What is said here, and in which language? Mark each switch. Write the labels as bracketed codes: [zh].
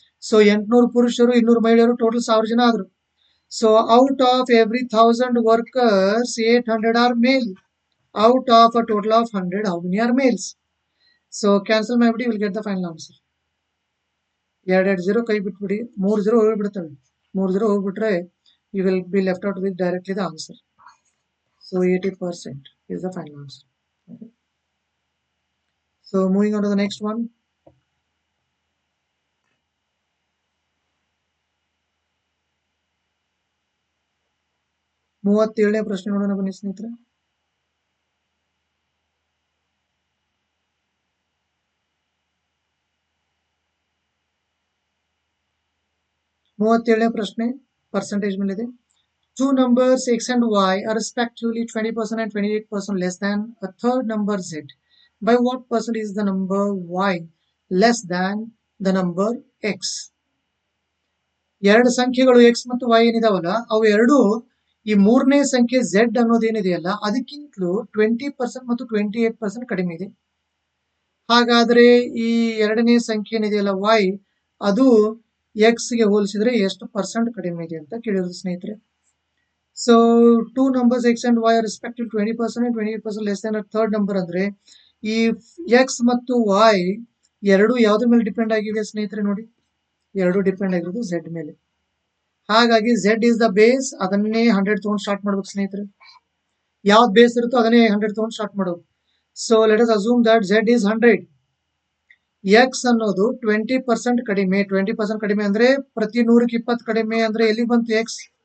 [kn] So 800 ಪುರುಷರು, 200 ಮಹಿಳೆಯರು, total 1,000 ಜನ ಆದ್ರು. [en] So out of every 1,000 workers 800 are male. Out of a total of 100, how many are males? [kn] So cancel ಮಾಡಿಬಿಡಿ, [en] Will get the final answer. [kn] 2 0 ಕೈ ಬಿಟ್ಬಿಡಿ, 3 0 ಹೋಗ್ಬಿಡ್ತವೆ. 3 0 ಹೋಗ್ಬಿಟ್ರೆ [en] you will be left out with directly the answer. So 80% is the final answer. Okay. So moving on to the next one. [kn] ಮೂವತ್ತೇಳನೇ ಪ್ರಶ್ನೆ ನೋಡೋಣ ಬನ್ನಿ ಸ್ನೇಹಿತರೆ. ಮೂವತ್ತೇಳನೇ ಪ್ರಶ್ನೆ percentage ಮೇಲಿದೆ. [en] Two numbers x and y are respectively 20% and 28% less than a third number z. By what percent is the number y less than the number x? [kn] ಎರಡು ಸಂಖ್ಯೆಗಳು x ಮತ್ತು y ಏನಿದಾವಲ್ಲ, ಅವು ಎರಡು ಈ ಮೂರನೇ ಸಂಖ್ಯೆ z ಅನ್ನೋದೇನಿದೆಯಲ್ಲ ಅದಕ್ಕಿಂತಲೂ 20% ಮತ್ತು 28% ಕಡಿಮೆ ಇದೆ. ಹಾಗಾದ್ರೆ ಈ ಎರಡನೇ ಸಂಖ್ಯೆ ಏನಿದೆಯಲ್ಲ y, ಅದು x ಗೆ ಹೋಲಿಸಿದ್ರೆ ಎಷ್ಟು ಪರ್ಸೆಂಟ್ ಕಡಿಮೆ ಇದೆ ಅಂತ ಕೇಳಿರೋದು ಸ್ನೇಹಿತರೆ. [en] So two numbers x and y are respectively 20% and 28% less than a third number [kn] ಅಂದ್ರೆ ಈ x ಮತ್ತು y ಎರಡು ಯಾವ್ದ್ರ ಮೇಲೆ ಡಿಪೆಂಡ್ ಆಗಿದೆ ಸ್ನೇಹಿತರೆ? ನೋಡಿ, ಎರಡು ಡಿಪೆಂಡ್ ಆಗಿರೋದು z ಮೇಲೆ. ಹಾಗಾಗಿ [en] z is the base, [kn] ಅದನ್ನೇ 100 ತಗೊಂಡು ಸ್ಟಾರ್ಟ್ ಮಾಡ್ಬೇಕು ಸ್ನೇಹಿತರೆ. ಯಾವ್ದು ಬೇಸ್ ಇರುತ್ತೋ ಅದನ್ನೇ 100 ತಗೊಂಡು ಸ್ಟಾರ್ಟ್ ಮಾಡೋದು. [en] So let us assume that z is 100. [kn] X ಅನ್ನೋದು 20% ಕಡಿಮೆ. 20% ಕಡಿಮೆ ಅಂದ್ರೆ ಪ್ರತಿ 100ಕ್ಕೆ 20 ಕಡಿಮೆ ಅಂದ್ರೆ ಎಲ್ಲಿ ಬಂತು ಎಕ್ಸ್?